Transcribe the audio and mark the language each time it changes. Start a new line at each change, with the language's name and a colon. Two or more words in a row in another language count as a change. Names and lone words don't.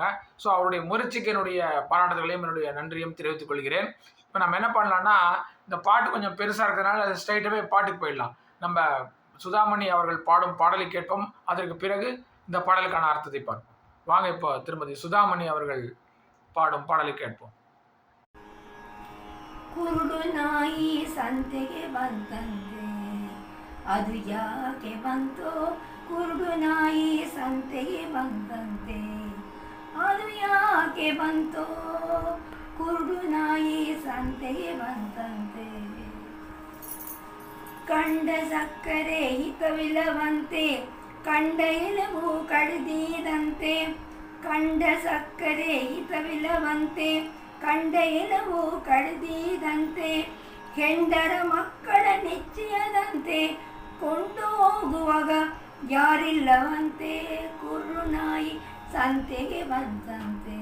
Tamil: ஸோ அவருடைய முயற்சிக்கு என்னுடைய பாராட்டுகளையும் என்னுடைய நன்றியும் தெரிவித்துக் கொள்கிறேன். இப்போ நம்ம என்ன பண்ணலான்னா, இந்த பாட்டு கொஞ்சம் பெருசாக இருக்கிறதுனால ஸ்ட்ரைட்டாகவே பாட்டுக்கு போயிடலாம். நம்ம சுதாமணி அவர்கள் பாடும் பாடலை கேட்போம். அதற்கு பிறகு இந்த பாடலுக்கான அர்த்தத்தை பார்ப்போம். வாங்க இப்போ திருமதி சுதாமணி அவர்கள் பாடும் பாடலை கேட்போம்.
Kannada: ಕುರುಡು ನಾಯಿ ಸಂತೆಗೆ ಬಂತಂತೆ, ಅದು ಯಾಕೆ ಬಂತೋ? ಕುರುಡು ನಾಯಿ ಸಂತೆಗೆ ಬಂತಂತೆ, ಅದು ಯಾಕೆ ಬಂತೋ? ಕುರುಡು ನಾಯಿ ಸಂತೆಗೆ ಬಂತಂತೆ, ಕಂಡ ಸಕ್ಕರೆ ಹಿತವಿಲ್ಲವಂತೆ, ಕಂಡ ಎಲುಬು ಕಡಿದಿದಂತೆ, ಕಂಡ ಸಕ್ಕರೆ ಹಿತವಿಲ್ಲವಂತೆ, ಕಂಡ ಎಲುಬು ಕಡಿದಿದಂತೆ, ಹೆಂಡರ ಮಕ್ಕಳ ನಿಶ್ಚಯದಂತೆ, ಕೊಂಡು ಹೋಗುವಾಗ ಯಾರಿಲ್ಲವಂತೆ, ಕುರುಡು ನಾಯಿ ಸಂತೆಗೆ ಬಂದಂತೆ.